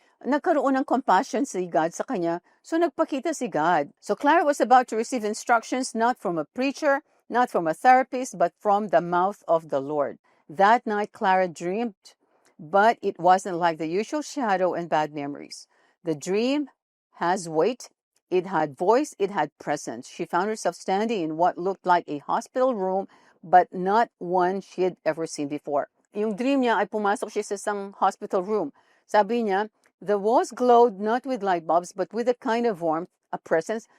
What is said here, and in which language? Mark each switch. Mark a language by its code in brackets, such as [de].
[tl] Nagkaroon ng compassion si God sa kanya, so nagpakita si God. [en] So Clara was about to receive instructions not from a preacher, not from a therapist, but from the mouth of the Lord. That night, Clara dreamed, but it wasn't like the usual shadow and bad memories. The dream has weight, it had voice, it had presence. She found herself standing in what looked like a hospital room, but not one she had ever seen before. [tl] Yung dream niya ay pumasok siya sa isang hospital room. Sabi niya, [en] the walls glowed not with light bulbs, but with a kind of warmth, a presence.